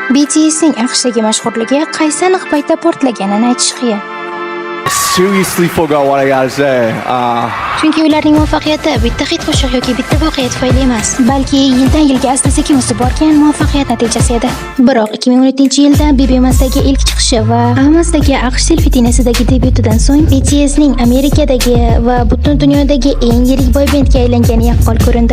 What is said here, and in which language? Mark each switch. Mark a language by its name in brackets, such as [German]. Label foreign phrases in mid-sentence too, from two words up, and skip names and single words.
[Uzbek] BTSning AQShdagi mashhurligi qaysi aniq paytda portlaganini aytish qiyin. [English] Seriously forgot what I gotta say. [Uzbek] Chunki ularning muvaffaqiyati bitta hit qo'shiq yoki bitta voqea tufayli emas, balki yildan yilga asta-sekin o'sib borgan muvaffaqiyat natijasi edi. Biroq 2017-yilda BBMSdagi ilk chiqishi va AMSdagi AQSh televideniyasidagi debyutidan so'ng BTSning Amerikadagi va butun dunyodagi eng yirik boybandga aylangani yaqqol ko'rindi.